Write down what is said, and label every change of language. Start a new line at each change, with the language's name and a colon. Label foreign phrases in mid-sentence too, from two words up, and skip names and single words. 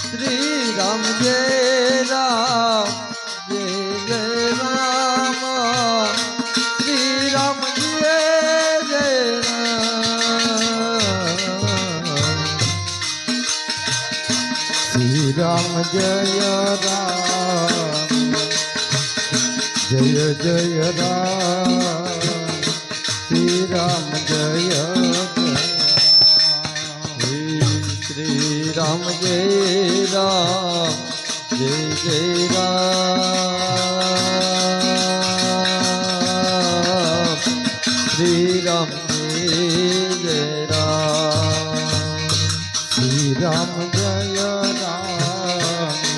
Sanskrit: श्री राम जय राम जय जय राम. श्री राम जय जय राम. श्री राम जय राम जय जय राम श्री राम जय जय श्री राम जय राम जय जय राम श्री राम जय राम श्री राम जय राम